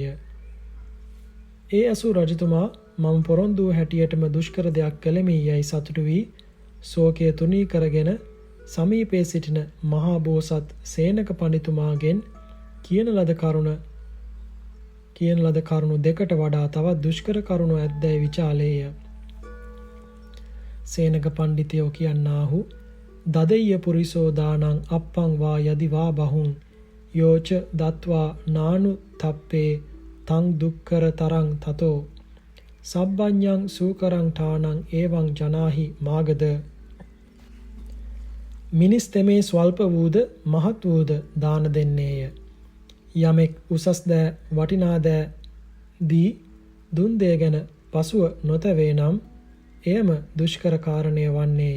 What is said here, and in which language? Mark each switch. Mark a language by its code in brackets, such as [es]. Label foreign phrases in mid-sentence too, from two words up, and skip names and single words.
[si] ඒ අසු රජතුමා මම පොරොන්දු හැටියටම දුෂ්කර දෙයක් කළෙමි යයි සතුටු වී ශෝකය තුනී කරගෙන සමීපයේ සිටින මහා බෝසත් සේනක පඬිතුමාගෙන් කියන ලද කරුණු දෙකට වඩා තවත් දුෂ්කර කරුණු ඇද්දැයි විචාලේය. සේනක පඬිතයෝ කියන්නාහු [pi] දදෙය්‍ය පුරිසෝ දානං අප්පං වා යදි වා බහුං යෝච දත්වා නානු තප්පේ තං දුක්කර තරං තතෝ සබ්බඤ්ඤං සූකරං ඨානං එවං ජනාහි මාගද. [si] මිනිස් තෙමේ ස්වල්ප වූද මහත් වූද දාන දෙන්නේය. යමෙක් උසස් දෑ වටිනා දෑ දී දුන් දෙය ගැන පසුව නොතැවේ නම් එයම දුෂ්කර කාරණය වන්නේය.